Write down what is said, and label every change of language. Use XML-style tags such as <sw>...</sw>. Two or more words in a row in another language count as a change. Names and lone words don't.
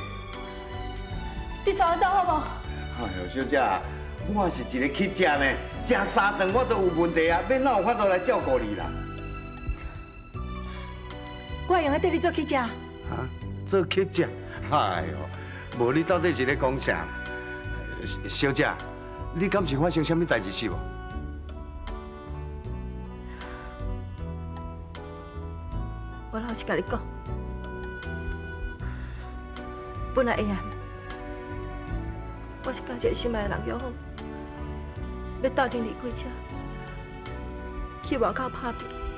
<nan>你带我走好无？哎呦，小姐，我是一个乞食呢，食3顿我都有问题啊，要哪有法度来照顾你啦？我会用来缀你做乞食。啊，做乞食？哎呦，无你到底是咧讲啥？小姐，你敢是发生什么代志是无？我老实甲你讲，本来会啊，我是甲一个心爱的人约好，要斗阵离开车，去外口打拼。</nan>